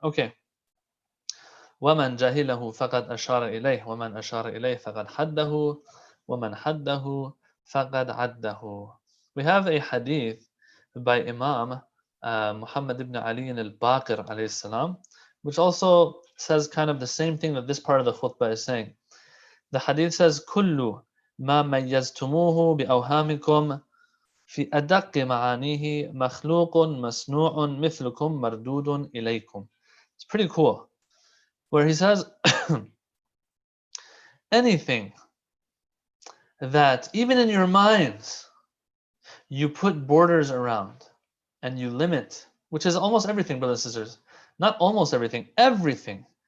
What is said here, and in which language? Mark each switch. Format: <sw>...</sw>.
<ar>Okay. وَمَنْ جَهِلَهُ فَقَدْ أَشَارَ إِلَيْهِ وَمَنْ أَشَارَ إِلَيْهِ فَقَدْ حَدَّهُ وَمَنْ حَدَّهُ فَقَدْ عَدَّهُ.</ar> <en>We have a hadith by Imam Muhammad ibn Ali al-Baqir alayhi salam, which also says kind of the same thing that this part of the khutbah is saying. The hadith says,</en> <ar>كُلُّ مَا مَيَّزْتُمُوهُ بِأَوْهَامِكُمْ في أدق معانيه مخلوق مصنوع مثلكم مردود إليكم.</ar> <en>It's pretty cool, where he says anything that even in your minds you put borders around and you limit, which is almost everything, brothers and sisters, not almost everything, everything</en>